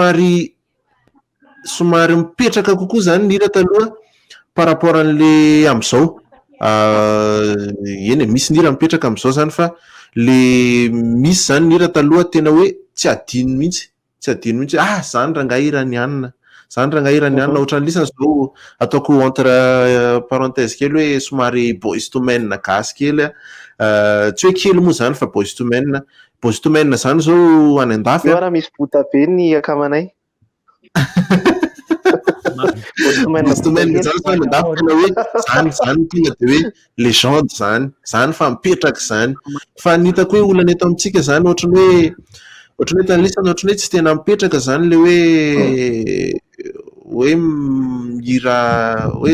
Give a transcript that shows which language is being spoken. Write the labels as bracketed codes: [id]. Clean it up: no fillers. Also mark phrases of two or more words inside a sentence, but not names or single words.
[mg] somary mipetraka kokoa zany ny hira taloha [fr] par rapport [mg] an'le am'izao eny misy ny hira mipetraka am'izao zany fa le misy zany ny hira taloha tena hoe tsy adino mihitsy zany rangahy hirany anina zany rangahy hirany anina ohatran'ny lisany zao ataoko [fr] entre parenthèse [mg] kely hoe somary boys to men gasy kely tsy hoe kely moa zany fa boys to men zany zao any andafy raha misy bota be ny akamanay zany tonga de hoe légende zany fa mipetraka zany fa nitako hoe olana eto amintsika zany ohatrany hoe tanlisana ohatrany hoe tsy tena mipetraka zany le hoe mihira hoe